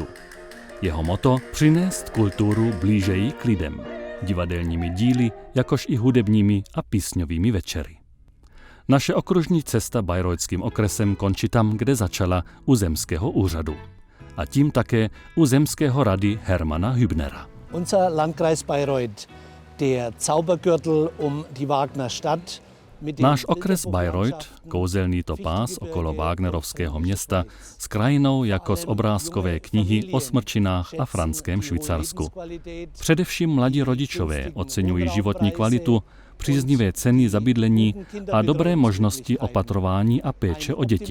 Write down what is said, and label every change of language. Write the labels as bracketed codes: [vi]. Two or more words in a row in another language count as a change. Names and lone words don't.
[cs] Jeho motto přinést kulturu blížeji k lidem, divadelními díly, jakož i hudebními a písňovými večery. Naše okružní cesta bayreuthským okresem končí tam, kde začala, u zemského úřadu. A tím také u zemského rady Hermana Hübnera. [de] Unser Landkreis Bayreuth, der Zaubergürtel um die Wagnerstadt. [cs] Náš okres Bayreuth, kouzelný topás okolo Wagnerovského města, s krajinou jako z obrázkové knihy o smrčinách a franském Švýcarsku. Především mladí rodičové oceňují životní kvalitu, příznivé ceny za bydlení a dobré možnosti opatrování a péče o děti.